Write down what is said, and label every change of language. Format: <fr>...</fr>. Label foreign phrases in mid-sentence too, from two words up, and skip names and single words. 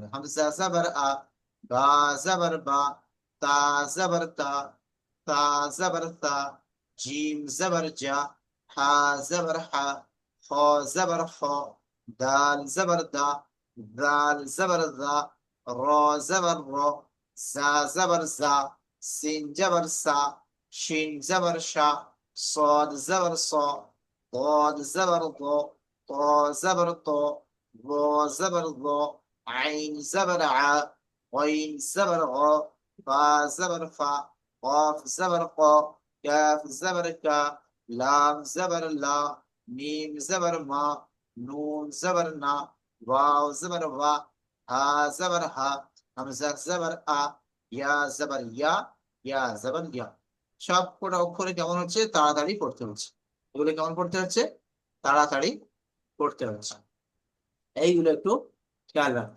<ar>همزة زبر أ، با زبر با، تا زبر تا، تا زبر تا، جيم زبر جا، حا زبر حا، خا زبر خا، دال زبر دا، دال زبر دا، را زبر را، زا زبر زا، سين زبر سا, شين زبر شا, صاد زبر صا، ضاد زبر ضا، طا زبر طا، ظا زبر ظا، عين زبر ع، غين زبر غا، فا زبر فا، قاف زبر قا، كاف زبر كا، لام زبر لا، ميم زبر ما، نون زبر نا، واو زبر وا، ها زبر ها، همزة زبر أ، يا زبر يا، يا زبر يا.</ar> <bn>সব কটা অক্ষরে কেমন হচ্ছে, তাড়াতাড়ি পড়তে হচ্ছে। এগুলো কেমন পড়তে হচ্ছে, তাড়াতাড়ি পড়তে হচ্ছে। এইগুলো একটু খেয়াল রাখবেন।</bn>